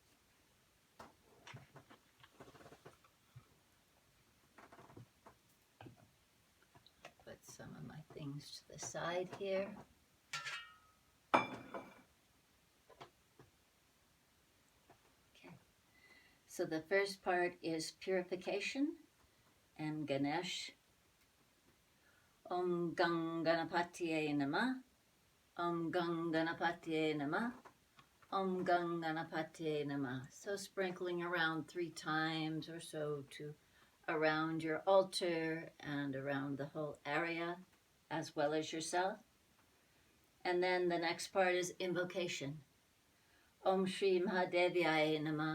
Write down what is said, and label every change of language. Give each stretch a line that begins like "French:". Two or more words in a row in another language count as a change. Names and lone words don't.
English: Put some of my things to the side here. Okay. So the first part is purification and Ganesh.
Sanskrit: Om Gang Ganapatiye Namah. Om Gang Ganapatiye Namah. Om Gang Ganapatiye Namah.
English: So sprinkling around 3 times or so to around your altar and around the whole area as well as yourself. And then the next part is invocation.
Sanskrit: Om Shri Mahadevyaya Namah.